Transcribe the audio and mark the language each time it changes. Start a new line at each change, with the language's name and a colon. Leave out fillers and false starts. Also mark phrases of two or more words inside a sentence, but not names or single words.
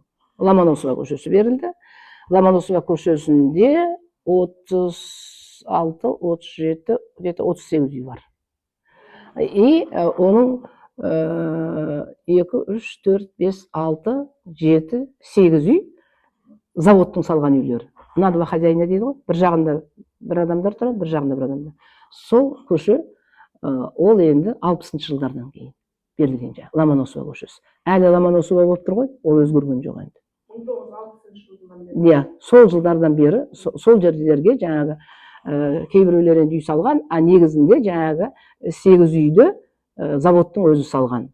Kazakh: Ломоносова көшесі берілді. Ломоносова көшесінде 36, 37, 38 үй бар. И оның 2, 3, 4, 5, 6, 7, 8 үй заводтың салған үйлері.
Russian: На два хозяина
Kazakh: дейді ғой, бір жағында бір адамдар тұрады, бір жағында бір адамдар. Сол көше ол енді 60-шы жылдардан кейін берілген жаңа Ломоносова көшесі. Әлі Ломоносова болып тұр ғой, ол өзгерген жоқ енді. 1960 жылдан бері. Иә, сол жылдардан бері сол жерлерге жаңағы кейбіреулер үй салған, а негізінде жаңағы 8 үйді заводтың өзі салған.